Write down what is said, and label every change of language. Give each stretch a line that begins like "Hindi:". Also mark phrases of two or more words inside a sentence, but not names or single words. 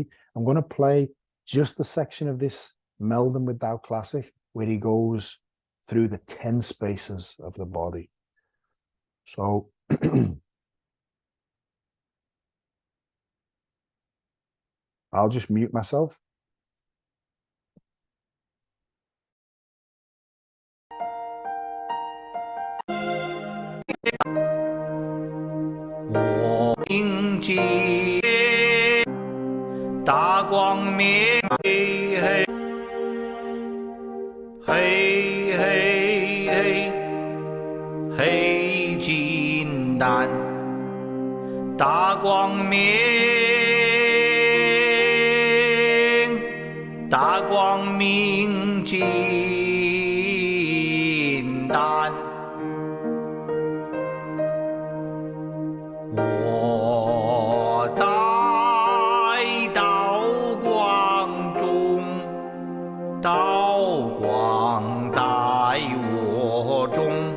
English: I'm going to play just the section of this Melding with Tao Classic where he goes through the 10 spaces of the body. So I'll just mute myself.
Chinese: 大光明, hey hey hey hey hey hey 金丹，大光明，大光明金丹. 我在道光中，道光在我中，